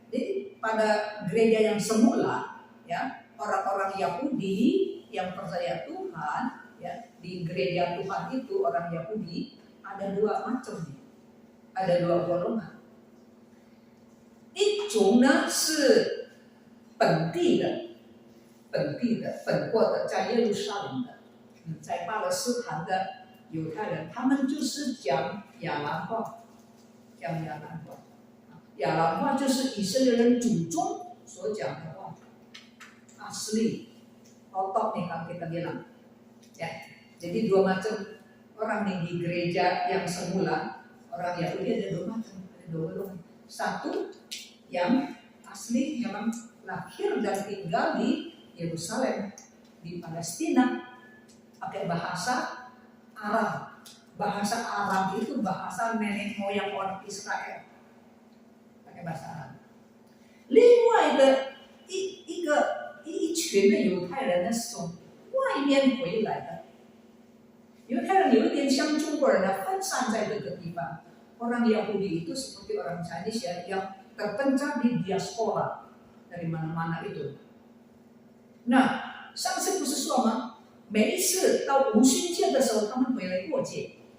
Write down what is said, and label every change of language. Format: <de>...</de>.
<id>Jadi pada gereja yang semula, ya, orang-orang Yahudi yang percaya Tuhan, ya, di gereja Tuhan itu orang Yahudi ada dua macam nih, ada dua golongan.</id> <zh>一种呢是本国的，在耶路撒冷的，在巴勒斯坦的犹太人，他们就是讲亚兰话，亚兰话就是以色列人祖宗所讲的话，</zh> <id>asli otot nih kalau kita bilang, ya. Jadi dua macam orang nih di gereja yang semula, orang Yahudi ada dua macam, ada dua golongan. Satu yang asli memang lahir dan tinggal di Yerusalem, di Palestina, pakai bahasa Arab. Bahasa Arab itu bahasa nenek moyang orang Israel, pakai bahasa Arab.</id> <zh>另外的一群的犹太人呢是从外面回来的，犹太人有一点像中国人呢，分散在这个地方。</zh> <id>Orang Yahudi itu seperti orang Chinese ya, yang terpencar di diaspora dari mana-mana itu.</id> <zh>那上次不是说吗？每一次到五旬节的时候，他们回来过节。</zh>